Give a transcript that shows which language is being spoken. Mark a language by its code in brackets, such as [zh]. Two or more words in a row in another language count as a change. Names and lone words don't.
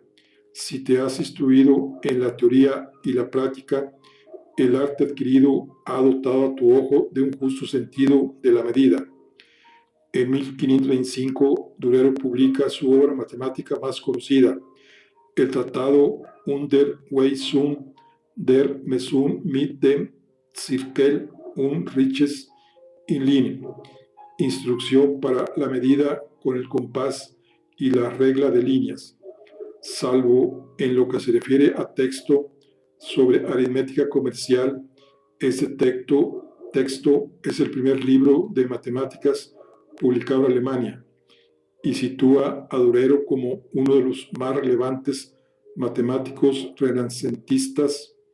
[es] Si te has instruido en la teoría y la práctica, el arte adquirido ha dotado a tu ojo de un justo sentido de la medida. En 1525, Durero publica su obra matemática más conocida, el tratado Unterweisung der Messung mit dem Zirkel und Riches in Linien, instrucción para la medida con el compás y la regla de líneas, salvo en lo que se refiere a texto sobre aritmética comercial. Este texto es el primer libro de matemáticas publicado en Alemania y sitúa a Durero como uno de los más relevantes matemáticos renacentistas.